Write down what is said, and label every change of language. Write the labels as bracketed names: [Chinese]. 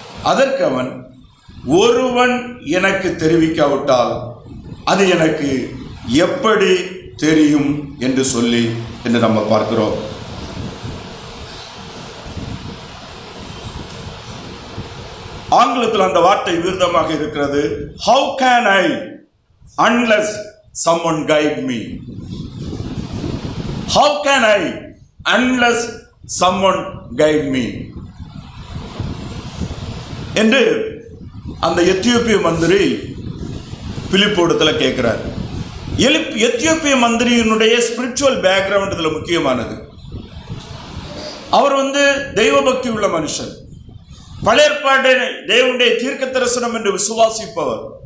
[Tamil] அதற்கு அவன், ஒருவன் எனக்கு தெரிவிக்காவிட்டால் அது எனக்கு எப்படி தெரியும் என்று சொல்லி என்று நம்ம பார்க்கிறோம். ஆங்கிலத்தில் அந்த வார்த்தை விருதமாக இருக்கிறது. [English] How can I unless someone guide me? How can I unless someone guide me? [Tamil] என்று அந்த எத்தியோப்பிய மந்திரி பிலிப்போடத்துல கேட்கிறார். எத்தியோப்பிய மந்திரியினுடைய ஸ்பிரிச்சுவல் பேக்ரவுண்ட் இதில் முக்கியமானது. அவர் தெய்வ பக்தி உள்ள மனுஷன், பழைய ஏற்பாடு தேவனுடைய தீர்க்க தரிசனம் என்று விசுவாசிப்பவர்.